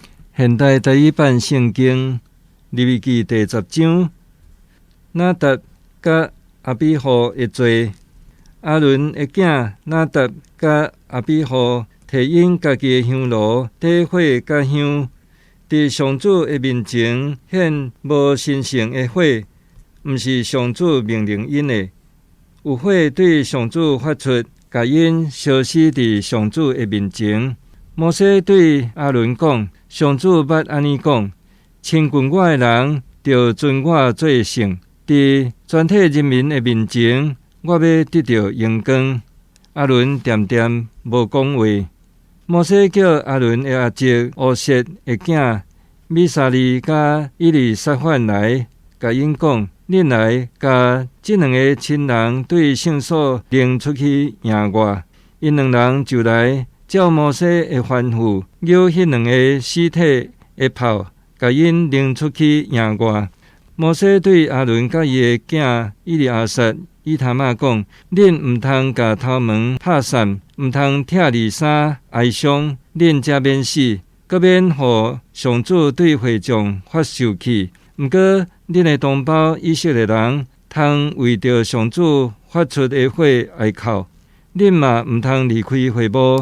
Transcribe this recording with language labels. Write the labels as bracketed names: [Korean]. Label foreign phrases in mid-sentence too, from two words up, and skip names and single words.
[Min Nan Chinese] 现代第一版圣经利未記第10章，拿達甲阿比戶的罪，亞倫的囝拿達甲阿比戶提因家己的香爐點火甲香，佇上主的面前獻無神聖的火，毋是上主命令因的。有火對上主發出，甲因燒死佇上主的面前。摩西對亞倫講：上主捌安尼講，親近我的人，就尊我做聖。佇全體人民的面前，我要得到榮光。亞倫恬恬無講話。摩西叫亞倫的阿叔烏瑟的囝米沙利甲伊利撒範來，甲因講：恁來甲這兩個親人對聖所領出去迎我。因兩人就來。照摩西的吩咐，邀迄兩個死體的炮，甲因領出去迎我。摩西對亞倫甲伊的囝伊利亞撒、以他瑪講：恁毋通甲頭毛拍散，毋通拆二衫哀傷，恁才免死，閣免互上主對會眾發生氣。毋過，恁的同胞以色列人，通為着上主發出的火哀哭，恁嘛毋通離開會幕。